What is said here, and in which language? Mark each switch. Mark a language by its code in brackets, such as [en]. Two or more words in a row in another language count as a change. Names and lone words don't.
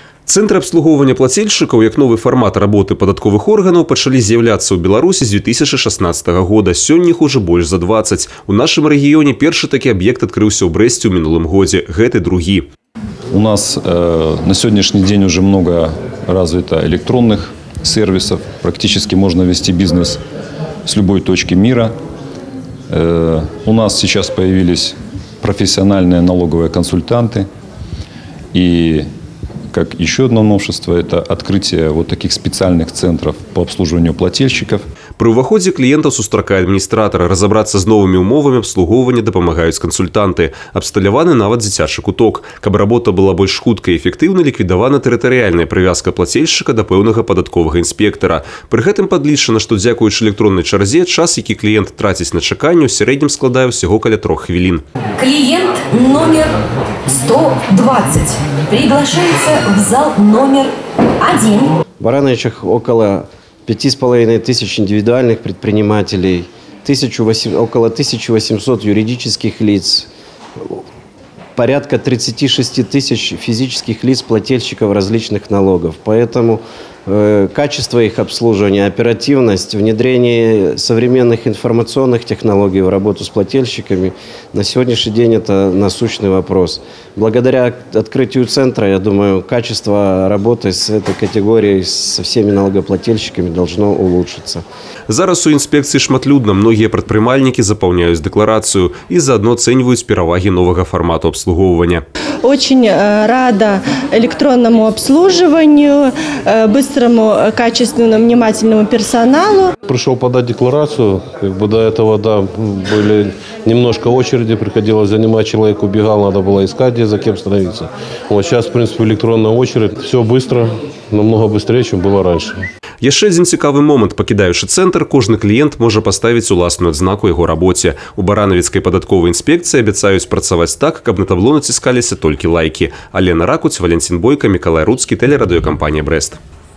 [be] Центры абслугоўвання плацельшчыкаў, як новы фармат работы падатковых органаў, пачалі з'яўляцца ў Беларусі з 2016 года. Сёння іх уже больш за 20. У нашым рэгіёне першы такі аб'ект адкрыўся ў Брэсце ў мінулым годзе. Гэты другі. [ru] У нас на сегодняшний день уже много развито электронных сервисов. Практически можно вести бизнес с любой точки мира. У нас сейчас появились профессиональные налоговые консультанты. И как еще одно новшество – это открытие вот таких специальных центров по обслуживанию плательщиков. [be] При ўваходзе кліентаў сустракае адміністратара. Разабрацца з новымі умовамі абслугоўвання дапамагаюць кансультанты. Абсталяваны нават дзіцячы куток. Каб работа была больш хуткай і эфектыўнай, ліквідавана тэрытарыяльная прывязка плацельшчыка да пэўнага падатковага інспектара. Пры гэтым падлічана, што дзякуючы электроннай чарзе час, які кліент траціць на чаканне, у сярэднім складае ўсяго каля 3 хвілін. [ru] Клиент номер 120 приглашается в зал номер 1. В Барановичах около 5500 индивидуальных предпринимателей, около 1800 юридических лиц, порядка 36 тысяч физических лиц, плательщиков различных налогов. Поэтому качество их обслуживания, оперативность, внедрение современных информационных технологий в работу с плательщиками на сегодняшний день это насущный вопрос. Благодаря открытию центра, я думаю, качество работы с этой категорией, со всеми налогоплательщиками должно улучшиться. [be] Зараз у інспекцыі шматлюдна. Многія прадпрымальнікі запаўняюць дэкларацыю і заодно ацэньваюць перавагі новага фармату обслуговывания. [ru] Очень рада электронному обслуживанию, быстрому, качественному, внимательному персоналу. Пришел подать декларацию, до этого, да, были немножко очереди, приходилось занимать, человек убегал, надо было искать, где за кем становиться. Вот сейчас, в принципе, электронная очередь, все быстро, намного быстрее, чем было раньше. [be] Яшчэ адзін цікавы момант. Пакідаючы цэнтр, кожны кліент можа паставіць уласную адзнаку яго рабоце. У баранавіцкай падатковай інспекцыі абяцаюць працаваць так, каб на табло націскаліся толькі лайкі. Алена Ракуць, Валентин Бойко, Миколай Руцкі, тэлерадыёкампанія «Брэст».